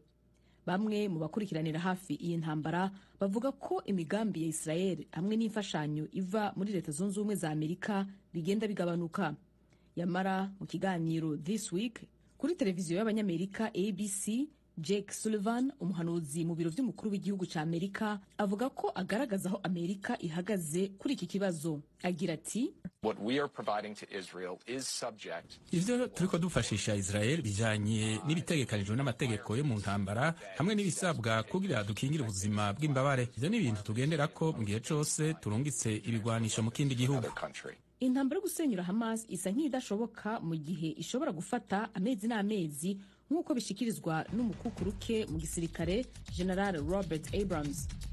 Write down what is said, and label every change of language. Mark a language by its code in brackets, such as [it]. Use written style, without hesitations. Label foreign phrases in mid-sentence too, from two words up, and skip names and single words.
[rn] Bamwe mu bakurikiranira hafi iyi ntambara bavuga ko imigambi ya Israel hamwe n'imfashanyo iva muri Leta Zunze Ubumwe za Amerika bigenda bigabanuka. Yamara mu kiganiro This Week kuri televiziyo y'abanyamerika ABC, Jake Sullivan, umuhanuzi mu biro vy'umukuru w'igihugu ca Amerika, avuga ko agaragaza aho Amerika ihagaze kuri iki kibazo. Agira ati, [en] What we are providing to Israel is subject. [rn] Ivyo turiko dufashisha Israel bijanye n'ibitegekanijwe n'amategeko yo mu ntambara hamwe n'ibisabwa kugira dukingire ubuzima bw'imbabare. Ivyo ni ibintu tugenderako mu gihe cose turungitse ibigwanisho mu kindi gihugu. Intambara yo gusenyura Hamas isa nk'idashoboka mu gihe ishobora gufata amezi n'amezi nk'uko bishikirizwa n'umukukuruke mu gisirikare General Robert Abrams.